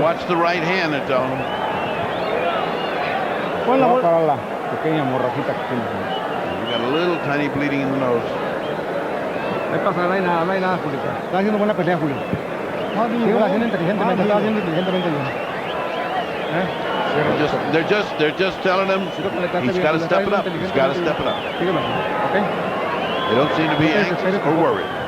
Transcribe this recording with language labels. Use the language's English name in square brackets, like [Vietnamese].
[English] Watch the right hand, they're telling him. [Spanish] Para la pequeña morrajita que tiene. [English] You got a little tiny bleeding in the nose. [Spanish] No hay nada, Julio. Está haciendo buena pelea, Julio. Sigue haciendo inteligentemente, está haciendo inteligentemente bien. [English] They're just telling him he's got to step it up. He's got to step it up. Okay. They don't seem to be anxious or worried.